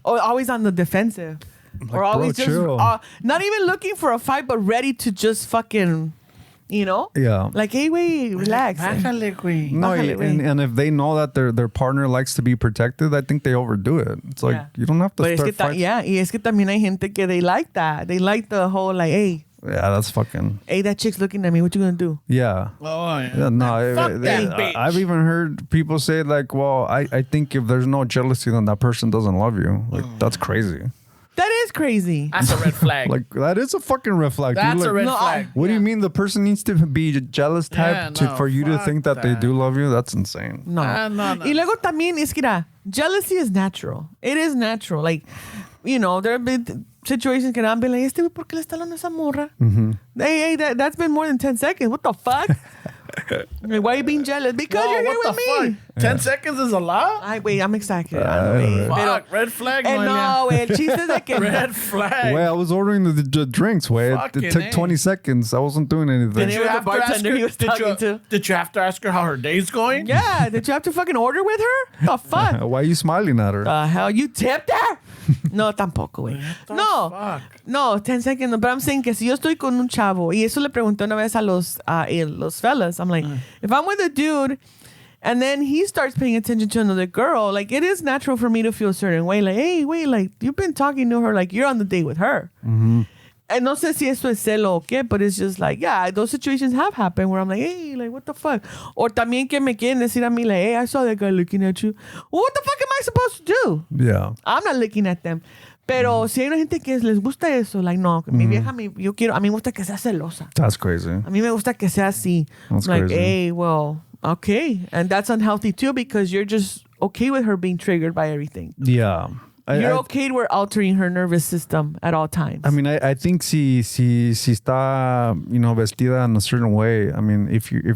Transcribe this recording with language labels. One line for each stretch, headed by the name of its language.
English: Or always on the defensive. Like, or always bro, just chill. not even looking for a fight, but ready to just fucking, you know? Yeah. Like, hey, wait, relax.
Spanish: Bájale, güey. No, Bájale, güey.
English: and if they know that their partner likes to be protected, I think they overdo it. It's like, you don't have to But start fighting.
Spanish: y es que también hay gente que
English: they like that. They like the whole, like, hey, that's fucking... hey, that chick's looking at me. What you gonna do? Yeah. Oh, yeah. Yeah, no, Fuck that bitch. I've even heard people say like, well, I think if there's no jealousy, then that person doesn't love you. Like, that's crazy. That is crazy. That's a red flag. Like, that is a fucking red flag. dude. That's Like, a red No, flag. What do you mean the person needs to be jealous type Yeah, no, for you to fuck think that they that. do love you? That's insane. No. No.
Spanish: Y luego también, es que
English: jealousy is natural. It is natural. Like, you know, there have been situations
Spanish: que han
English: been like,
Spanish: este güey, ¿por qué le está hablando a esa morra?
English: Hey, that's been more than 10 seconds. What the fuck? Like, why are you being jealous? Because you're here with me. 10 seconds is a lot? Ay, wait, I'm exaggerating. Fuck, red flag, No, Noelia.
Spanish: el chiste es de que...
English: Red flag. Wait, I was ordering the drinks. Wait, it Fucking took A. 20 seconds. I wasn't doing anything. Did you have to ask her- Did you have to ask her how her day's going? Yeah, did you have to fucking order with her? The fuck? Why are you smiling at her? The hell? You tipped her? No,
Spanish: tampoco, güey.
English: No, fuck? no, 10 seconds. No, but I'm saying
Spanish: que si yo estoy con un chavo, y eso le pregunté una vez a los
English: fellas, I'm like, if I'm with a dude, and then he starts paying attention to another girl, like, it is natural for me to feel a certain way. Like, hey, wait, like, you've been talking to her, like, you're on the date with her. Mm-hmm. And
Spanish: no sé si esto es celo o qué,
English: but it's just like, yeah, those situations have happened where I'm like, hey, like, what the fuck? Or
Spanish: también que me quieren decir a mí,
English: like, hey, I saw that guy looking at you. Well, what the fuck am I supposed to do? Yeah. I'm not looking at them.
Spanish: Pero si hay una gente que les gusta eso, like, no, mi vieja, a mí me gusta que sea celosa.
English: That's crazy.
Spanish: A mí me gusta que sea así.
English: That's like, crazy. hey, well, okay. And that's unhealthy too because you're just okay with her being triggered by everything. Yeah. You're okay with altering her nervous system at all times. I mean, I think
Spanish: si está,
English: you know,
Spanish: vestida
English: in a certain way. I mean, if